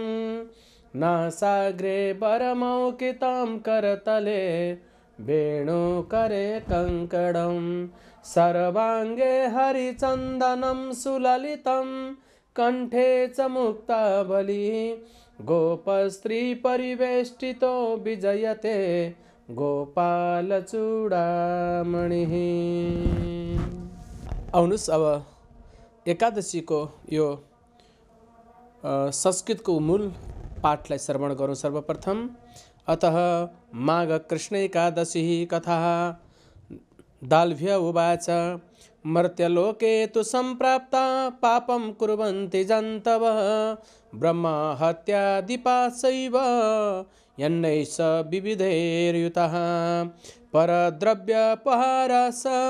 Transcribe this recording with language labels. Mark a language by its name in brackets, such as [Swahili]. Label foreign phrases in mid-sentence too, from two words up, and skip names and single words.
[Sanskrit] नासाग्रे वरमौकितं करतले वेणुकरे कङ्कणं सर्वाङ्गे हरिचन्दनं सुललितं कण्ठे च मुक्तावली गोपस्त्रीपरिवेष्टितो विजयते गोपालचूडामणिः। [Nepali] आउनुहोस् अब एकादशीको यो संस्कृतको मूल पाठलाई श्रवण गरौँ। [Sanskrit] सर्वप्रथम अतः माघ कृष्ण एकादशी कथा दाल्भ्य उवाच मर्त्यलोके तु सम्प्राप्ता पापं कुर्वन्ति जन्तवः ब्रह्महत्यादिपाशैव यन्नैष विविधैर्युतः परद्रव्यपहारस